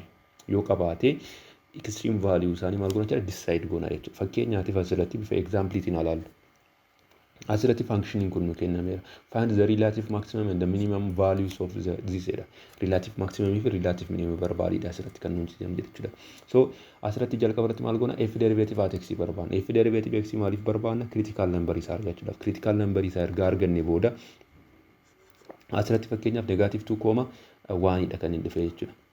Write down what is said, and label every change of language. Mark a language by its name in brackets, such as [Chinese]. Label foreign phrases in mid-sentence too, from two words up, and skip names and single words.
[Oromo] Yoo qabaate [English] extreme value [Oromo] isaanii maal goona jechuudha decide goona jechuudha. Fakkeenyaatiif asirratti bifa exampleetiin ilaallu. Asirratti functioning kun nu kennameera. [English] Find the relative maximum and the minimum values of this jedha. Relative maximum [Oromo] fi [English] relative minimum [Oromo] barbaadidha asirratti kan nuti jedhamu jechuudha. So asirratti jalqaba irratti maal goona [English] f derivative at x [Oromo] barbaadna. [English] F derivative x [Oromo] maaliif barbaadna? [English] Critical number [Oromo] isaa argachuudhaaf. [English] Critical number [Oromo] isaa erga arganne booda asirratti fakkeenyaaf negative 2,1 dha kan inni dhufe jechuudha.